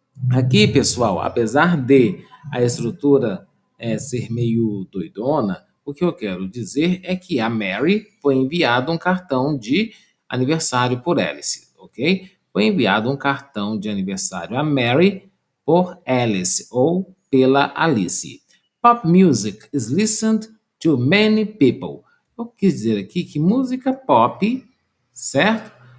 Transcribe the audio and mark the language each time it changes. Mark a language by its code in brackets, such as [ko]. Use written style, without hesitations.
[pt] Aqui, pessoal, apesar de a estrutura ser meio doidona, o que eu quero dizer é que a Mary foi enviado um cartão de aniversário por Alice, ok? Foi enviado um cartão de aniversário a Mary por Alice ou pela Alice. [en] Pop music is listened to many people. [pt] Eu quis dizer aqui que música pop, certo?